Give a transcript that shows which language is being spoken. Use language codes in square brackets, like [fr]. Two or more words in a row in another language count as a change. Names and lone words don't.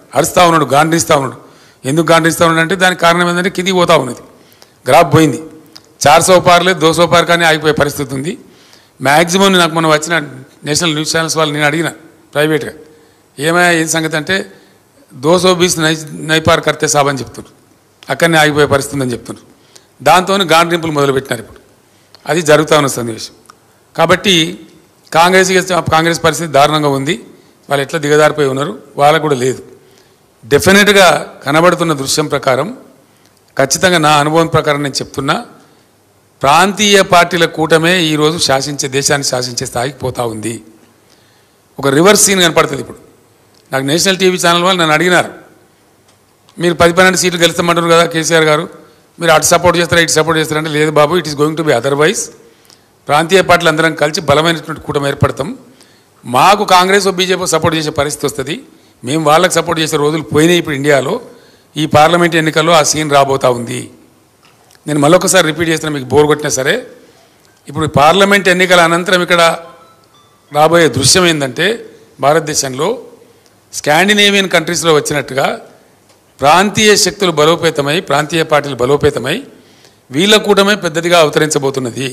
[te] అరుస్తూ ఉన్నాడు, గాండ్రిస్తూ ఉన్నాడు. ఎందుకు గాండ్రిస్తూ ఉన్నాడు అంటే దానికి కారణం ఏంటంటే కిందికి పోతా ఉన్నది, గ్రాఫ్ పోయింది. 400 పార్లే 200 పార్ కానీ ఆగిపోయే పరిస్థితి ఉంది. మ్యాక్సిమం నాకు మొన్న వచ్చిన [en] national news channels [te] వాళ్ళు నేను అడిగిన ప్రైవేట్గా, ఏమయ్యా ఏం సంగతి అంటే 220 [hi] नहीं पार करते साब [te] అని చెప్తున్నారు. అక్కడనే ఆగిపోయే పరిస్థితి ఉందని చెప్తున్నారు. దాంతో గాండ్రింపులు మొదలుపెట్టినారు. ఇప్పుడు అది జరుగుతూ ఉన్న సన్నివేశం. కాబట్టి కాంగ్రెస్ పరిస్థితి దారుణంగా ఉంది. వాళ్ళు ఎట్లా దిగజారిపోయి ఉన్నారు, వాళ్ళకు కూడా లేదు. డెఫినెట్గా కనబడుతున్న దృశ్యం ప్రకారం, ఖచ్చితంగా నా అనుభవం ప్రకారం నేను చెప్తున్నా, ప్రాంతీయ పార్టీల కూటమే ఈరోజు దేశాన్ని శాసించే స్థాయికి పోతూ ఉంది. ఒక [en] reverse scene [te] కనపడుతుంది ఇప్పుడు. నాకు [en] national TV channel [te] వాళ్ళు నన్ను అడిగినారు, మీరు 10-12 సీట్లు గెలుస్తామంటారు కదా కేసీఆర్ గారు, మీరు అటు సపోర్ట్ చేస్తారా ఇటు సపోర్ట్ చేస్తారంటే, లేదు బాబు, [en] it is going to be otherwise. [te] ప్రాంతీయ పార్టీలు అందరం కలిసి బలమైనటువంటి కూటమి ఏర్పడతాం. మాకు కాంగ్రెస్ బీజేపీ సపోర్ట్ చేసే పరిస్థితి వస్తుంది. మేము వాళ్ళకి సపోర్ట్ చేసే రోజులు పోయినాయి. ఇప్పుడు ఇండియాలో ఈ పార్లమెంట్ ఎన్నికల్లో ఆ సీన్ రాబోతూ ఉంది. నేను మళ్ళొకసారి రిపీట్ చేస్తున్నా, మీకు బోర్ కొట్టినా సరే. ఇప్పుడు పార్లమెంట్ ఎన్నికల అనంతరం ఇక్కడ రాబోయే దృశ్యం ఏంటంటే, భారతదేశంలో [en] Scandinavian countries [te] వచ్చినట్టుగా ప్రాంతీయ శక్తులు బలోపేతమై, ప్రాంతీయ పార్టీలు బలోపేతమై వీళ్ళ కూటమే పెద్దదిగా అవతరించబోతున్నది.